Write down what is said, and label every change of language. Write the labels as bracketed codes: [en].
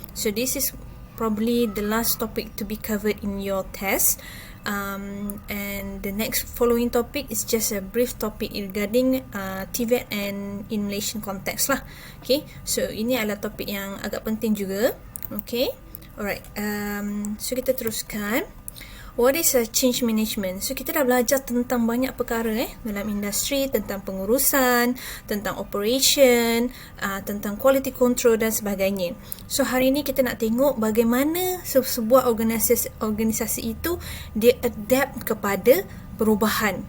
[en] So, this is probably the last topic to be covered in your test. And the next following topic is just a brief topic regarding TVET and in Malaysian context lah. [ms] Okay, so ini adalah topik yang agak penting juga. Okay. Alright, so kita teruskan. [en] What is a change management? [ms] So kita dah belajar tentang banyak perkara dalam industri, tentang pengurusan, tentang operation, tentang quality control dan sebagainya. So hari ini kita nak tengok bagaimana sebuah organisasi itu dia adapt kepada perubahan.